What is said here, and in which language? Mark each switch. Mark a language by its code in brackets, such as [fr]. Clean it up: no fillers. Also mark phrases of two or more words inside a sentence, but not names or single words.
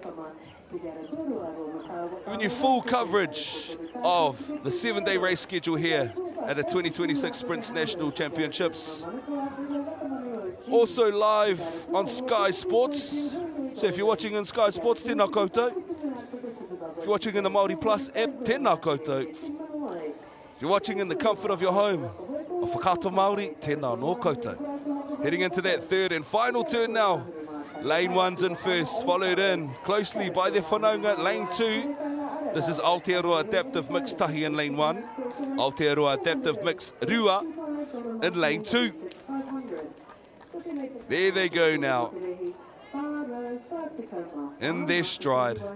[en] Giving you full coverage of the 7-day race schedule here at the 2026 Sprints National Championships. Also live on Sky Sports. So if you're watching in Sky Sports, [mi] tēnā koutou. [en] If you're watching in the Māori Plus app, [mi] tēnā koutou. [en] If you're watching in the comfort of your home, of Whakaata Māori, [mi] tēnā nō koutou. [en] Heading into that third and final turn now. Lane 1's in first, followed in closely by their whanaunga. Lane 2, this is Aotearoa Adaptive Mixed Tahi in lane 1. Aotearoa Adaptive Mixed Rua in lane 2. There they go now. In their stride.